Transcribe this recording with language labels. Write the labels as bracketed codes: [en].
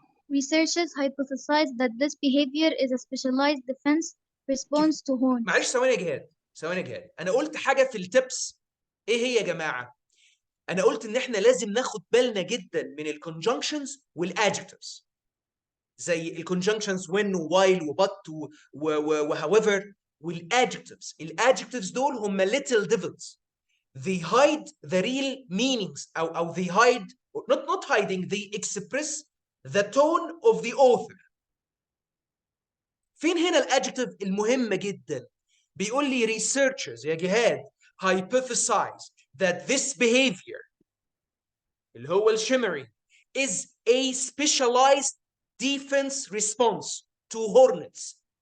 [en] Researchers hypothesize that this behavior is a specialized defense response to horns. [ar] معلش ثواني يا جهاد ثواني يا جهاد انا قلت حاجه في التبس. ايه هي يا جماعه؟ انا قلت ان احنا لازم ناخد بالنا جدا من الكونجنكشنز والادجكتيفز زي الكونجنكشنز when ووايل وبت وهاويفر والادجكتيفز دول هم [en] little devils. They hide the real meanings او they hide not hiding they express the tone of the author. [ar] فين هنا الادجكتيف المهمه جدا؟ بيقول لي researchers يا جهاد [en] hypothesize that this behavior [ar] اللي هو الشيمري [en] is a specialized defense response to hornets.